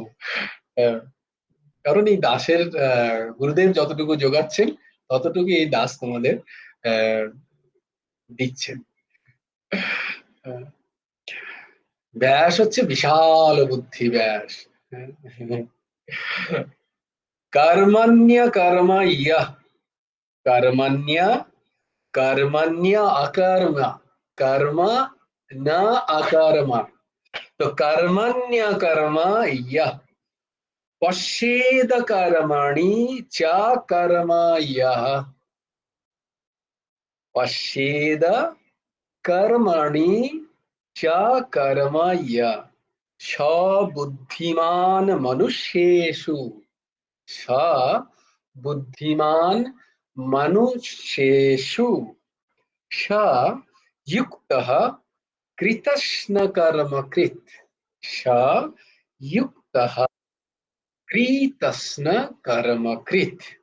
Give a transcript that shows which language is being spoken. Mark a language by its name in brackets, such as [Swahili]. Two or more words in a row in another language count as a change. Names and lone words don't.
[Bangla] আহ, কারণ এই দাসের গুরুদেব যতটুকু যোগাচ্ছেন, ততটুকু এই দাস তোমাদের আহ দিচ্ছেন। আহ, ব্যাস হচ্ছে বিশাল বুদ্ধি ব্যাস। [Sanskrit] কর্মণ্য কর্ম ইয়ঃ, কর্মণ্য कर्मण्य अकर्म, कर्म न अकर्म, तो कर्मण्य कर्म यः पश्येद कर्मणि च कर्म यः, पश्येद कर्मणि च कर्म यः स बुद्धिमान मनुष्येषु, स बुद्धिमान मनुष्येषु स युक्तः कृतस्न कर्म कृत, स युक्तः कृतस्न कर्म कृत।